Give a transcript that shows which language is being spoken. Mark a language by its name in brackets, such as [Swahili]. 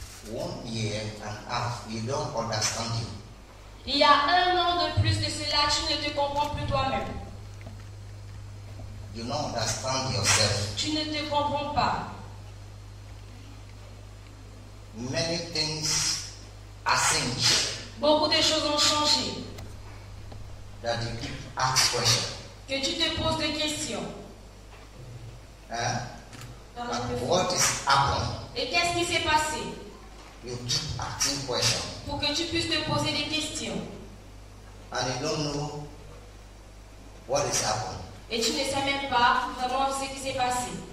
[English] One year and a half, we don't understand you. [French] Il y a 1 an de plus de cela, tu ne te comprends plus toi-même. [English] You don't understand yourself. [French] Tu ne te comprends pas. [English] Many things are changed [French] Beaucoup de choses ont changé. [English] that you keep ask questions. [French] Que tu te poses des questions. [English] Huh? What is happening? [French] Et qu'est-ce qui s'est passé? [English] You keep asking questions [French] Pour que tu puisses te poser des questions. [English] and you don't know what is happening. [French] Et tu ne sais même pas vraiment ce qui s'est passé.